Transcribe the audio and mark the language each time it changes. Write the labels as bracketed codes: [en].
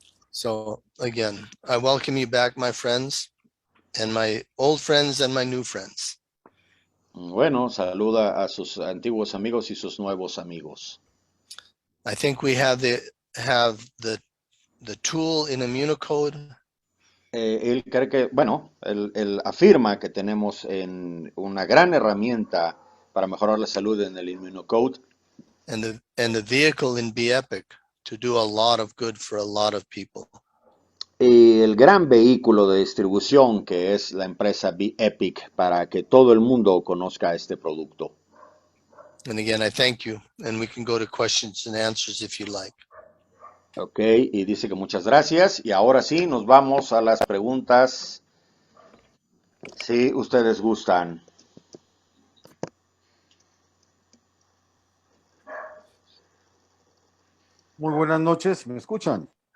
[en] So again, I welcome you back, my friends, and my old friends and my new friends. [es] Bueno, saluda a sus antiguos amigos y sus nuevos amigos. [en] I think we have the tool in ImmunoCode. [es] Él cree que, bueno, él afirma que tenemos una gran herramienta para mejorar la salud en el ImmunoCode [en] and the vehicle in Bepic to do a lot of good for a lot of people. [es] y el gran vehículo de distribución que es la empresa Bepic para que todo el mundo conozca este producto. [en] And again, I thank you, and we can go to questions and answers if you like. [es] Ok, y dice que muchas gracias. Y ahora sí, nos vamos a las preguntas, si ustedes gustan. Muy buenas noches, ¿me escuchan?